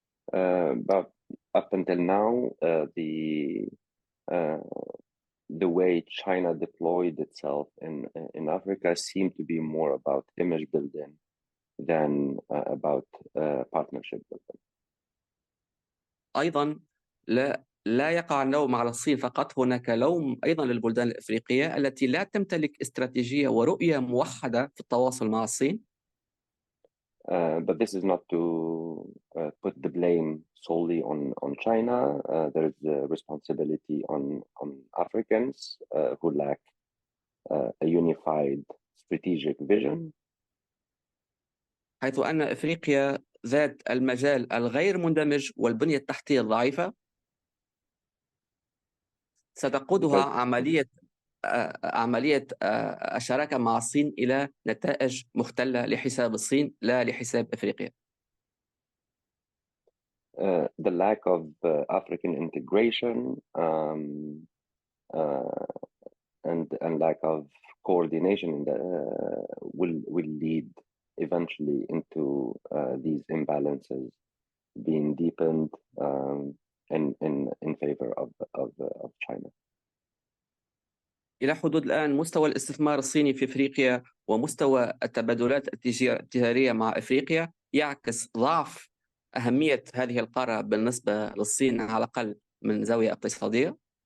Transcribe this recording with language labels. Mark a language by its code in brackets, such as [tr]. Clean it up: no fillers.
[en] But up until now, the way China deployed itself in Africa seemed to be more about image building than about partnership building. [ar] أيضا لا يقع اللوم على الصين فقط، هناك لوم أيضا للبلدان الأفريقية التي لا تمتلك استراتيجية ورؤية موحدة في التواصل مع الصين. [en] But this is not to put the blame solely on China. There is a responsibility on Africans who lack a unified strategic vision. [ar] حيث أن أفريقيا ذات المجال الغير مندمج والبنية التحتية الضعيفة ستقودها عملية الشراكة مع الصين إلى نتائج مختلة لحساب الصين لا لحساب أفريقيا. [en] The lack of African integration and lack of coordination will lead eventually into these imbalances being deepened in favor of China. [ar] إلى حدود الآن مستوى الاستثمار الصيني في أفريقيا ومستوى التبادلات التجارية مع أفريقيا يعكس ضعف أهمية هذه القارة بالنسبة للصين على الأقل من زاوية اقتصادية.